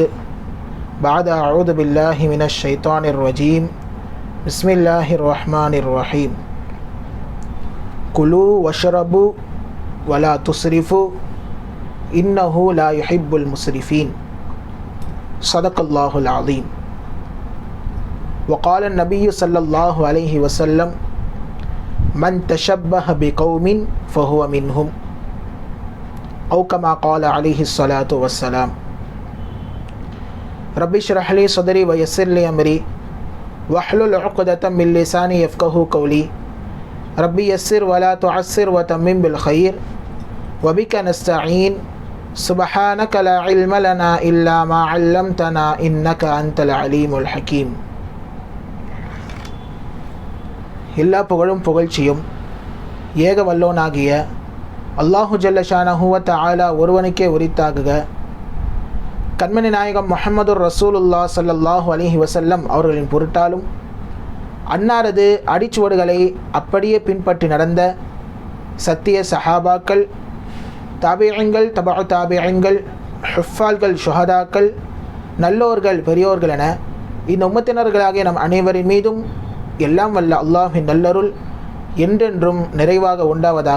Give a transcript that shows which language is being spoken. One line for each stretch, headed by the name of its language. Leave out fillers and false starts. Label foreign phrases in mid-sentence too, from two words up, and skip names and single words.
Arabic: بعد أعوذ بالله من الشيطان الرجيم. بسم الله الرحمن الرحيم. كلوا واشربوا ولا تسرفوا إنه لا يحب المسرفين. صدق الله العظيم. وقال النبي صلى الله عليه وسلم من تشبه بقوم فهو منهم أو كما قال عليه الصلاة والسلام. رب اشرح لي صدري ويسر لي أمري واحلل عقدة من لساني يفقهوا قولي. ربي يسر ولا تعسر وتمم بالخير وبك نستعين. سبحانك لا علم لنا إلا ما علمتنا إنك أنت العليم الحكيم.
Tamil: எல்லா புகழும் புகழ்ச்சியும் ஏக வல்லோனாகிய
Arabic: الله جل شأنه وتعالى
Tamil: ஒருவனுக்கே உரித்தாகுக. கண்மணி நாயகம்
Arabic: محمد رسول الله صلى الله عليه وسلم
Tamil: அவர்களின் பொருட்டாலும் அன்னாரது அடிச்சுவடுகளை அப்படியே பின்பற்றி நடந்த சத்திய சஹாபாக்கள், தாபிஈன்கள், தபஉ தாபிஈன்கள், ஹுஃபால்கள், ஷுஹதாக்கள், நல்லோர்கள், பெரியோர்கள் என இந்த உம்மத்தினர்களாகிய நம் அனைவரின் மீதும் எல்லாம் வல்ல அல்லாஹ்வின் நல்லருள் என்றென்றும் நிறைவாக உண்டாவதாக.